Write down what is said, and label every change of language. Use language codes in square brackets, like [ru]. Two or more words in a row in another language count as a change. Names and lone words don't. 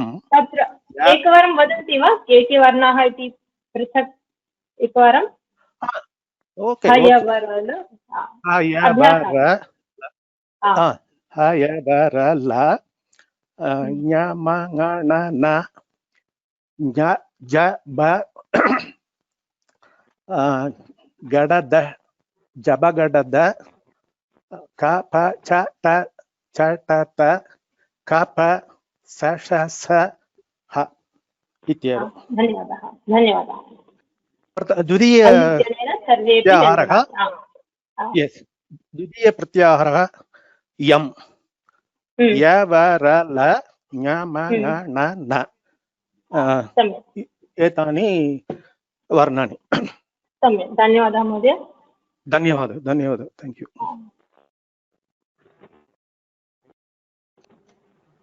[sa] तत्र एकवारं वदन्ति वा के वर्णाः इति पृथक् एकवारं? ओके। ञ म ङ ण न ञ ज ब गडद जबगडद क प च ट च ट त क प स ष स ह इत्येव। धन्यवादः। धन्यवादः। द्वितीय प्रत्याहारः द्वितीय प्रत्याहारः यम् य व र ल ङ म ङ न न एतानि वर्णानि। सम्यक्। धन्यवादः महोदय। धन्यवादः। [en] thank you.